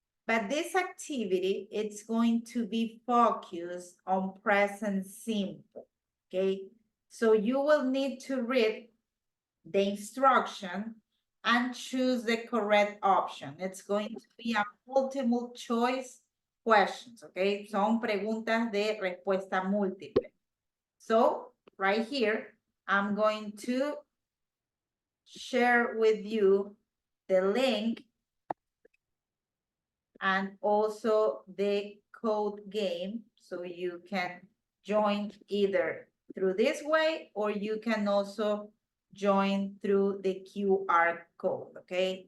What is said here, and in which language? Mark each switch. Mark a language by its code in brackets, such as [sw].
[en] But this activity, it's going to be focused on present simple, okay? So you will need to read the instruction and choose the correct option. It's going to be a multiple choice questions, okay? [es] Son preguntas de respuesta múltiple. [en] So, right here, I'm going to share with you the link and also the code game, so you can join either through this way or you can also join through the QR code, okay?